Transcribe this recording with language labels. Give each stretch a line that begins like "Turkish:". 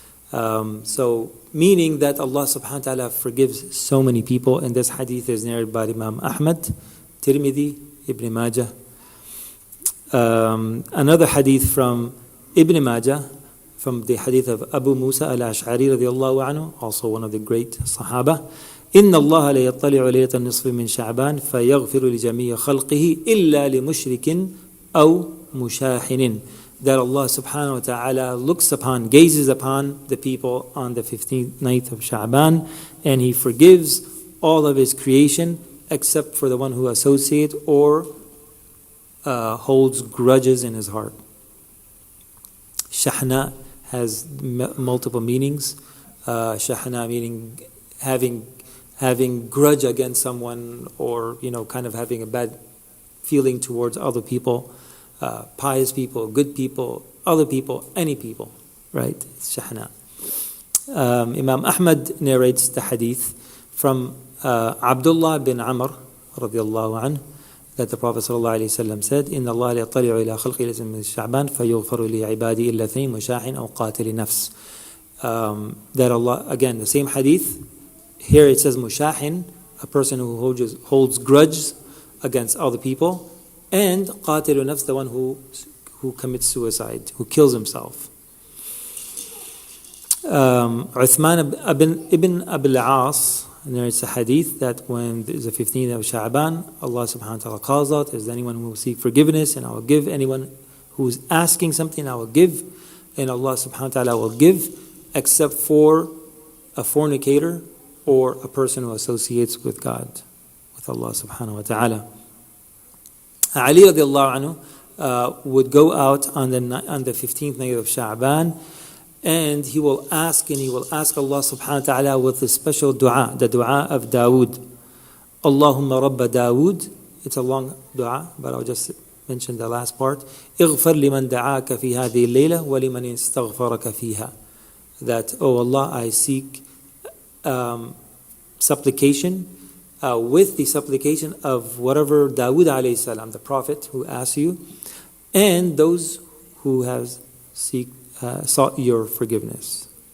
English: So, meaning that Allah subhanahu wa ta'ala forgives so many people, and this hadith is narrated by Imam Ahmad, Tirmidhi, Ibn Majah. Another hadith from Ibn Majah, from the hadith of Abu Musa al-Ash'ari radiyallahu anhu, also one of the great Sahaba.
Arabic: إن الله لا يطلع ليلة النصف من شعبان فيغفر لجميع خلقه إلا لمشرك أو مشاحن.
English: That Allah subhanahu wa ta'ala gazes upon the people on the 15th night of Sha'ban, and He forgives all of His creation except for the one who associates or holds grudges in his heart. Shahna has multiple meanings. Shahna meaning having grudge against someone, or kind of having a bad feeling towards other people, pious people, good people, other people, any people, right? It's Shahna. Imam Ahmad narrates the hadith from Abdullah bin Amr radiallahu anhu, that the Prophet ﷺ said,
Arabic: إِنَّ اللَّهَ لَا يَطَّلِعُ إِلَىٰ خَلْقِ لَيْسَ مِنْ شَعْبَانَ فَيُغْفَرُ لِعِبَادِهِ إِلَّا اثْنَيْنِ مُشَاحٍ أَوْ قَاتِلِ نَفْسٍ.
English: That Allah, again, the same hadith, here it says mushahin, a person who holds grudge against other people, and qatilu nafs, the one who commits suicide, who kills himself. Uthman ibn Abil As narrates a hadith that when there's a 15th of Sha'ban, Allah subhanahu wa ta'ala calls out, is there anyone who will seek forgiveness, and I will give. Anyone who is asking something, I will give, and Allah subhanahu wa ta'ala will give, except for a fornicator or a person who associates with God, with Allah subhanahu wa ta'ala. Ali radiallahu anhu would go out on the 15th night of Sha'ban, and he will ask Allah subhanahu wa ta'ala with a special dua, the dua of Dawood. Allahumma rabba Dawood. It's a long dua, but I'll just mention the last part.
Arabic: اغفر لمن دعاك في هذه الليلة ولمن استغفرك فيها.
English: That, oh Allah, I seek supplication with the supplication of whatever Dawood alayhi salam, the prophet who asks you, and those who have sought your forgiveness.